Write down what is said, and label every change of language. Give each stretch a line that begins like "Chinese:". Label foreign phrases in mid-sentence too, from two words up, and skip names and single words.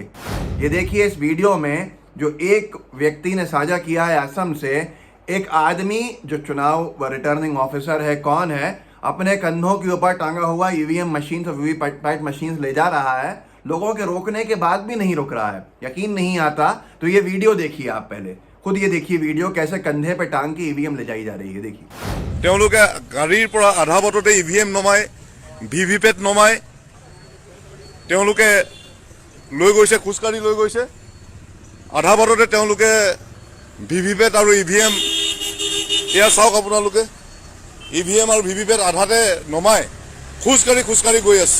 Hindi: ये देखिए इस वीडियो में जो एक व्यक्ति ने साझा किया है असम से, एक आदमी जो चुनाव व रिटर्निंग ऑफिसर है, कौन है, अपने कंधों के ऊपर टांगा हुआ ईवीएम मशीन और वीवीपैट मशीन ले जा रहा है। लोगों के रोकने के बाद भी नहीं रुक रहा है। यकीन नहीं आता तो ये वीडियो देखिए, आप पहले खुद ये देखिए वीडियो, कैसे कंधे पे टांग के ईवीएम ले जाई जा रही है। देखिए
Assamese: गाड़ीर পৰা আধা বটতে ইভিএম নমাই ভিভিপেট নমাই তেওঁলোকে লৈ গৈছে, খোজকাঢ়ি লৈ গৈছে। আধা বাটতে তেওঁলোকে ভিভিপেট আৰু ইভিএম, এয়া চাওক আপোনালোকে, ইভিএম আৰু ভিভিপেট আধাতে নমাই খোজকাঢ়ি গৈ আছে।